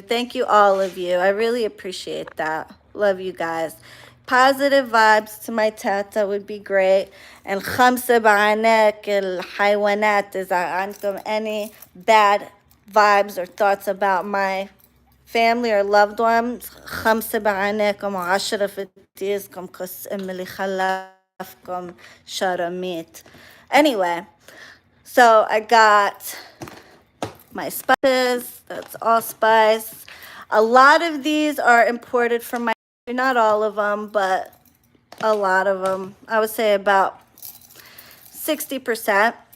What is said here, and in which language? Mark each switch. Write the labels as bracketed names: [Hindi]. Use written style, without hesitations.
[English] Thank you, all of you. I really appreciate that. Love you guys. Positive vibes to my tata would be great. And [Arabic] خمسة بعينك الحيوانات إذا عندكم [English] any bad vibes or thoughts about my family or loved ones. [Arabic] خمسة بعينكم وعشرة في تيزكم قسم اللي خلفكم شرميت. [English] Anyway, so I got my spices. That's allspice. A lot of these are imported from my, not all of them, but a lot of them. I would say about 60%.